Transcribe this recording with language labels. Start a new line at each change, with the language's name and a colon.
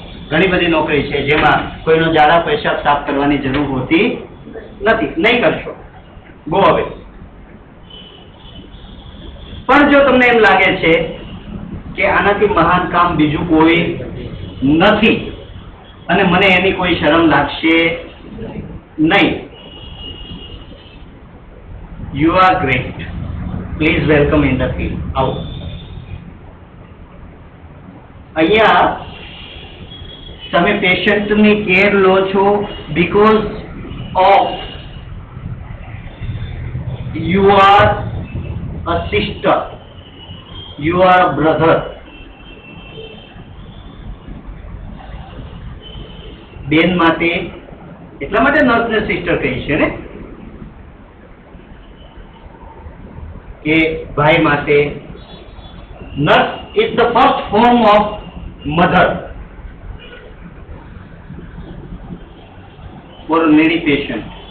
Gujarati: ઘણી બધી નોકરી છે જેમાં કોઈનો ઝાડા પેશાબ સાફ કરવાની જરૂર હોતી નથી, નહીં કરશો,
English: Go away.
Gujarati: પણ જો તમને એમ લાગે છે કે આનાથી મહાન કામ બીજું કોઈ નથી અને મને એની કોઈ શરમ લાગશે નહીં,
English: You are great. Please welcome in the field.
Gujarati: આવો. અહીંયા તમે પેશન્ટની કેર લો છો
English: because of you are a sister, you are a brother.
Gujarati: બેન માટે એટલા માટે નર્સને સિસ્ટર કહી છે ને કે ભાઈ માટે
English: Nurse is the first form of mother for needy patient.